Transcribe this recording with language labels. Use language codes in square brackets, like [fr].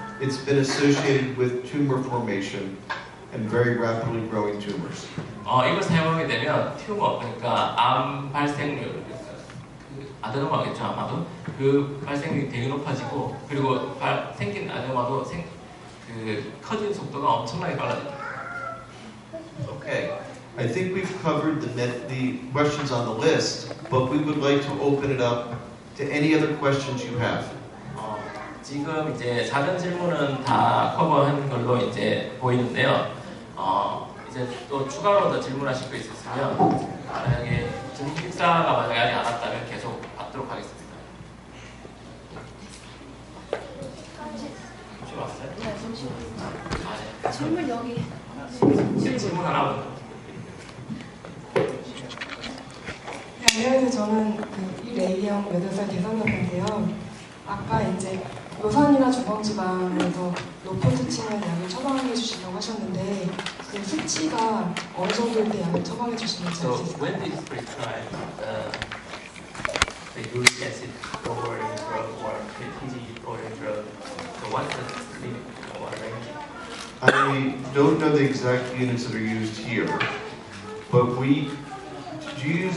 [en] It's been associated with tumor formation and very rapidly growing tumors. [ko] 이걸 사용하게 되면 튜머, 그러니까 암 발생률, 그러니까 그 아데노마겠죠 아마도 그 발생률이 되게 높아지고 그리고 생긴 아데노마도 커진 속도가 엄청나게 빨라집니다. [en] Okay, I think we've covered the questions on the list, but we would like to open it up to any other questions you have. [ko] 지금 이제 사전 질문은 다 커버한 걸로 이제 보이는데요. 이제 또 추가로 더 질문하실 거 있으시면 만약에 지금 식사가 만약에 아직 안 왔다면 계속 받도록 하겠습니다. 혹시 왔어요? 네, 잠시만요. 네. 질문 여기. 질문 하나. 네, 안녕하세요. 저는 그 이레이영 8살 대성형인데요. 아까 이제 요산이나 중성지방에서 높은 수치는 약을 처방해 주시려고 하셨는데 그 수치가 어느 정도일 때 약을 처방해 주시는지 [en] So [ko] 알 수 있을까요? [en] when is prescribed the uric acid lowering drug or TG lowering drug? So what's the limit or range? I don't know the exact units that are used here, but do you use